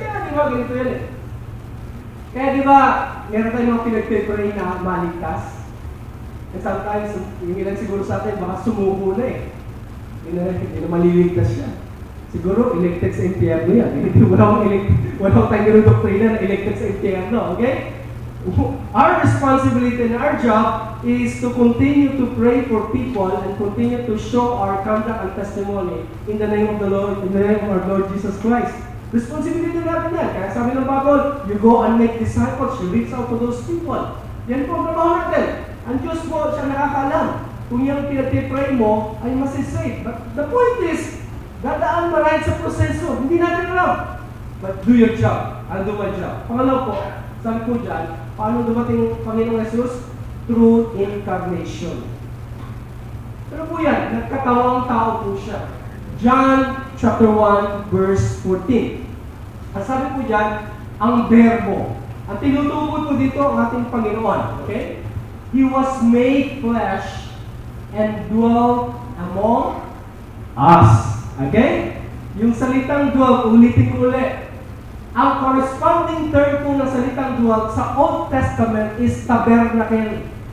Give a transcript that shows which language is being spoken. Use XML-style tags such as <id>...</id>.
<tl>Kaya di ba, ganito yan eh. Kaya di ba, meron tayong mga pinag-pray na maligtas. And sometimes, yung ilan siguro sa atin, baka sumuko na eh. Hindi na maliligtas siya. Siguro, elected sa impyerno yan. Wala akong tayo ng doktrina na elected sa impyerno, okay?</tl> <en>Our responsibility and our job is to continue to pray for people and continue to show our conduct and testimony in the name of the Lord, in the name of our Lord Jesus Christ.</en> <tl>Responsibility natin yan. Kaya sabi ng Bible,</tl> <en>you go and make disciples, you reach out to those people.</en> <tl>Yan po ang trabaho natin. Ang Diyos po, siya nakakaalam. Kung yung pinag-pray mo ay masisave.</tl> <en>But the point is,</en> <tl>dadaan maraming sa proseso. Hindi natin alam.</tl> <en>But do your job. I'll do my job.</en> <tl>Pangalaw po, sabi po dyan, paano dumating Panginoong Jesus?</tl> <en>Through incarnation.</en> <tl>Pero po yan, nagkatawang tao po siya. John chapter 1 verse 14. Ang sabi po dyan, ang berbo. Ang tinutukoy po dito ang ating Panginoon.</tl> <en>Okay? He was made flesh and dwelt among us. Okay? Yung salitang dwelt,</en> <tl>ulitin ko ulit. Ang corresponding term po ng salitang duwag sa Old Testament is tabernacle.</tl>